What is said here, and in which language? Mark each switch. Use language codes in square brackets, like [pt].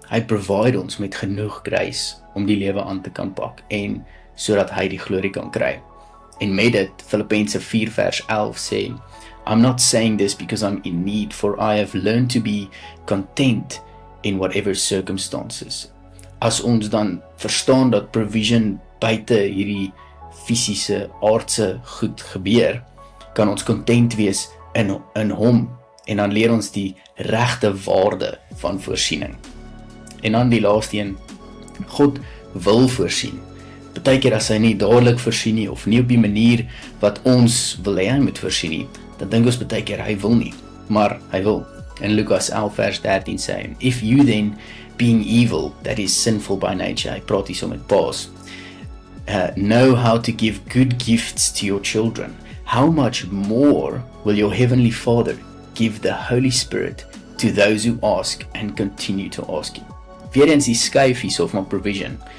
[af] Hy provide ons met genoeg grace om die lewe aan te kan pak, en sodat hy die glorie kan kry. En met dit, Filippense 4 vers 11 sê, [en] I'm not saying this because I'm in need, for I have learned to be content in whatever circumstances. [af] As ons dan verstaan dat provision buite hierdie fisiese, aardse goed gebeur, kan ons content wees in hom, en dan leer ons die regte waarde van voorsiening. En dan die laaste een, God wil voorsien. Partykeer as hy nie dadelik voorsien nie, of nie op die manier wat ons wil hê hy moet voorsien nie, dan dink ons partykeer hy wil nie, maar hy wil. In Lukas 11 vers 13 sê hy, [en] if you then, being evil, that is sinful by nature, [af] hy praat hier so met paas, [en] know how to give good gifts to your children, how much more will your heavenly Father give the Holy Spirit to those who ask and continue to ask him. [af] Weer eens die skuif hierso van provision.